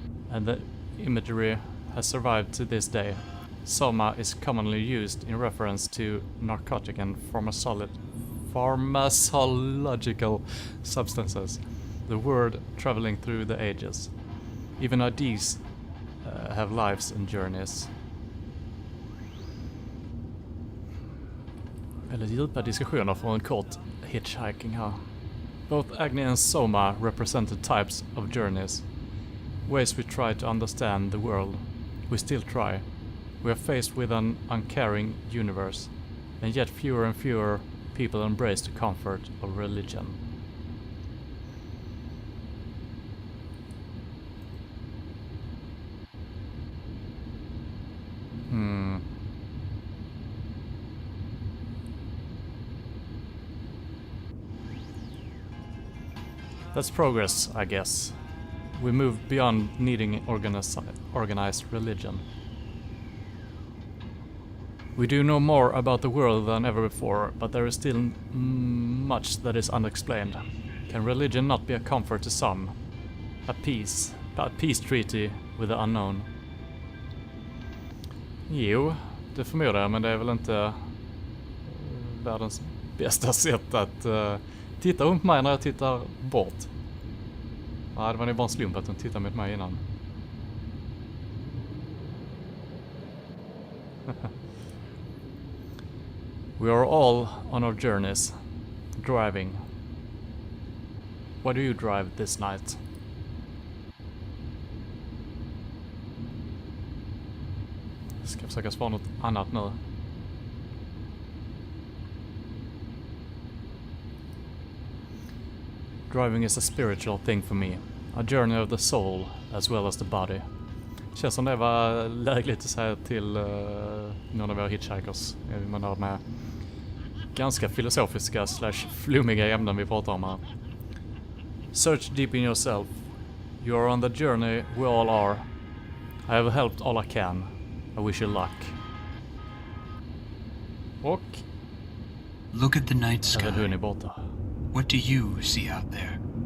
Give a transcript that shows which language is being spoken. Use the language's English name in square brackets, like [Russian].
[English] And the imagery has survived to this day. Soma is commonly used in reference to narcotic and pharmacological substances, the word traveling through the ages. Even ideas have lives and journeys. [Swedish] Eller djupa diskussioner från en kort hitchhiking här. [English] Both Agni and Soma represented types of journeys, ways we try to understand the world. We still try. We are faced with an uncaring universe, and yet fewer and fewer people embrace the comfort of religion. That's progress, I guess. We move beyond needing organized religion. We do know more about the world than ever before, but there is still much that is unexplained. Can religion not be a comfort to some? A peace treaty with the unknown? [Swedish] Jo, det förmodar jag, men det är väl inte världens bästa sätt att titta runt mig när jag tittar bort. Ja, det var nog bara en slump att hon tittade mot mig innan. [English] We are all on our journeys, driving. Why do you drive this night? [Swedish] Jag ska försöka svara något annat nu. [English] Driving is a spiritual thing for me. A journey of the soul as well as the body. [Swedish] Känns som det var lägligt att säga till någon av våra hitchhikers. Man har med ganska filosofiska / flummiga ämnen vi pratar om här. [English] Search deep in yourself. You are on the journey we all are. I have helped all I can. I wish you luck. [Swedish] Och [English] Look at the night sky. [Swedish] hon är borta. [English] What do you see out there?